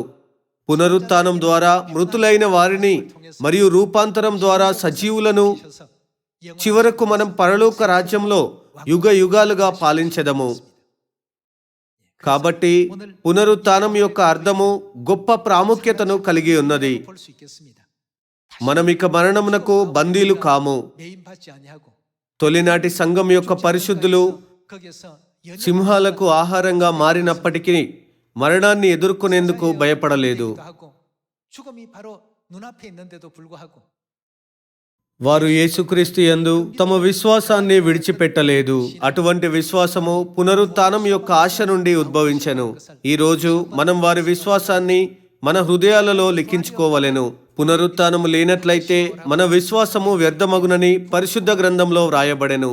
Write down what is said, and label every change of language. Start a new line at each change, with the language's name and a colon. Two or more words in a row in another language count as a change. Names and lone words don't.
Telugu: పునరుత్థానం ద్వారా మృతులైన వారిని మరియు రూపాంతరం ద్వారా సజీవులను చివరకు మనం పరలోక రాజ్యంలో యుగ యుగాలుగా పాలించెదము. కాబట్టి పునరుత్థానం యొక్క అర్థము గొప్ప ప్రాముఖ్యతను కలిగి ఉన్నది.
Korean: 볼 수 있겠습니다.
Telugu: మనం ఇక మరణమునకు బందీలు కాము.
Korean: 매임받지 아니하고
Telugu: తొలినాటి సంఘం యొక్క పరిశుద్ధులు
Korean: 거기에서
Telugu: సింహాలకు ఆహారంగా మారినప్పటికీ మరణాన్ని ఎదుర్కొనేందుకు భయపడలేదు.
Korean: 하고 죽음이 바로 눈앞에 있는데도 불구하고
Telugu: వారు యేసుక్రీస్తు యందు తమ విశ్వాసాన్ని విడిచిపెట్టలేదు. అటువంటి విశ్వాసము పునరుత్థానం యొక్క ఆశ నుండి ఉద్భవించెను. ఈ రోజు మనం వారి విశ్వాసాన్ని మన హృదయాలలో లిఖించుకోవలెను. పునరుత్థానము లేనట్లయితే మన విశ్వాసము వ్యర్థమగునని పరిశుద్ధ గ్రంథంలో వ్రాయబడెను.